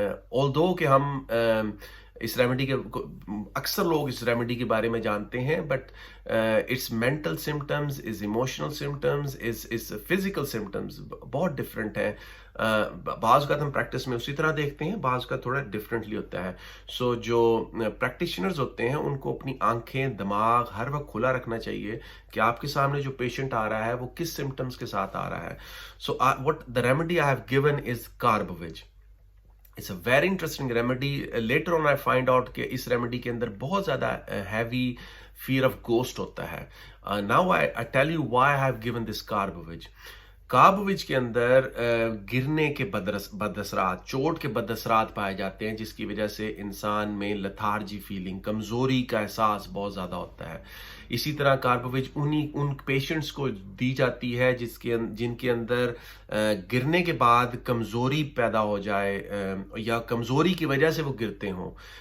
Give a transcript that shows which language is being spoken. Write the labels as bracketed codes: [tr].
[en] Although [ur] کہ ہم اس remedy کے اکثر لوگ اس ریمیڈی کے بارے میں جانتے ہیں [en] but it's mental symptoms, is emotional symptoms, is physical symptoms [ur] بہت ڈفرینٹ ہیں. بعض کا ہم پریکٹس میں اسی طرح دیکھتے ہیں, بعض کا تھوڑا ڈفرینٹلی ہوتا ہے. سو جو پریکٹیشنرز ہوتے ہیں ان کو اپنی آنکھیں دماغ ہر وقت کھلا رکھنا چاہیے کہ آپ کے سامنے جو پیشنٹ آ رہا ہے وہ کس سمٹمز کے ساتھ آ رہا ہے. سو [en] what the remedy I have given is Carbovig. It's a very interesting remedy. Later on I find out [ur] کہ اس ریمیڈی کے اندر بہت زیادہ [en] heavy fear of ghost [ur] ہوتا ہے. [en] Now I tell you why I have given this Carbovig. [ur] کاربوویج کے اندر گرنے کے بد اثرات, چوٹ کے بد اثرات پائے جاتے ہیں جس کی وجہ سے انسان میں لتھارجی فیلنگ, کمزوری کا احساس بہت زیادہ ہوتا ہے. اسی طرح کاربوویج ان پیشنٹس کو دی جاتی ہے جن کے اندر گرنے کے بعد کمزوری پیدا ہو جائے یا کمزوری کی وجہ سے وہ گرتے ہوں.